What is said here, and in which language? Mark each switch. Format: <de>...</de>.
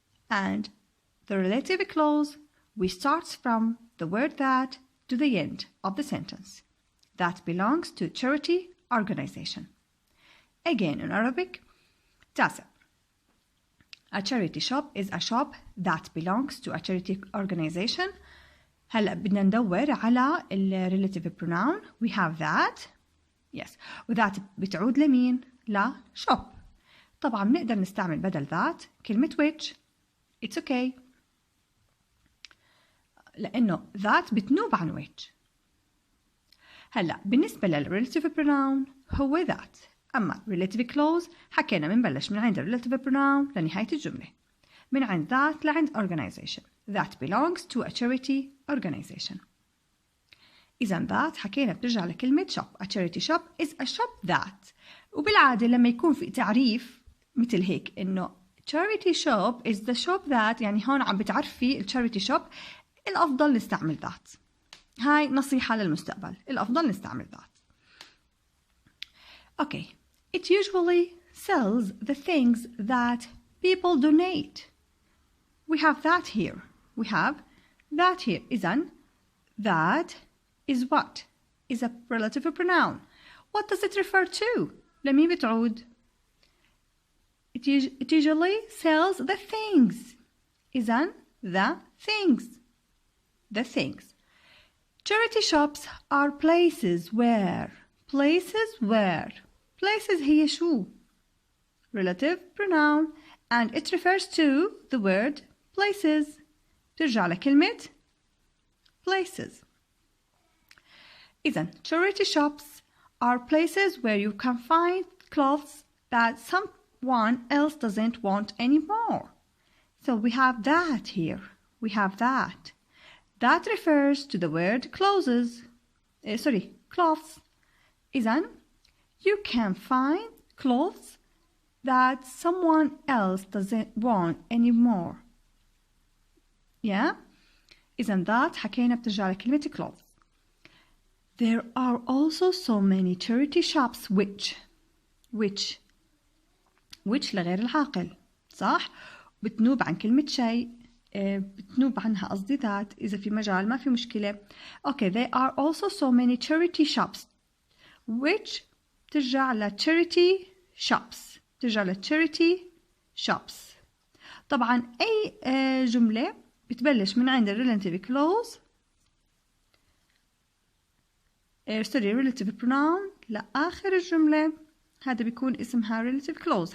<en>And the relative clause, we start from the word that to the end of the sentence. That belongs to charity organization. Again in Arabic, تاسع. A charity shop is a shop that belongs to a charity organization.</en> <ar>هلا بدنا ندور على ال relative pronoun.</ar> <en>We have that. Yes.</en> <ar>وذات بتعود لمين؟ لا shop. طبعا بنقدر نستعمل بدل ذات كلمة which.</ar> <en>It's okay.</en> <ar>لأنه ذات بتنوب عن which. هلا بالنسبة لل relative pronoun هو ذات. أما relative clause حكينا بنبلش من عند relative pronoun لنهاية الجملة. من عند ذات لعند organization.</ar> <en>That belongs to a charity organization.</en> <ar>إذا ذات حكينا بترجع لكلمة shop.</ar> <en>A charity shop is a shop that.</en> <ar>وبالعادة لما يكون في تعريف مثل هيك إنه</ar> <en>charity shop is the shop that</en> <ar>يعني هون عم بتعرفي ال charity shop الأفضل نستعمل ذات. هاي نصيحة للمستقبل. الأفضل نستعمل ذات.</ar> <en>Okay. It usually sells the things that people donate. We have that here. We have that here. إذن that is what? Is a relative pronoun. What does it refer to?</en> <ar>لمين بتعود?</ar> <en>It usually sells the things. إذن the things. The things. Charity shops are places where.</en> <ar>Places هي شو?</ar> <en>Relative pronoun and it refers to the word places.</en> <ar>ترجع لكلمة places.</ar> <en>إذن charity shops are places where you can find clothes that someone else doesn't want anymore. So we have that here. We have that. That refers to the word clothes. Cloths. إذن you can find clothes that someone else doesn't want anymore. Yeah?</en> <ar>إذن that حكينا بترجع لكلمة clothes.</ar> <en>There are also so many charity shops which</en> <ar>لغير العاقل صح؟ بتنوب عن كلمة شيء بتنوب عنها قصدي ذات إذا في مجال ما في مشكلة.</ar> <en>Okay, there are also so many charity shops which</en> <ar>ترجع ل charity shops. ترجع ل charity shops. طبعا أي جملة بتبلش من عند relative clause relative pronoun لآخر الجملة هذا بيكون اسمها relative clause.</ar>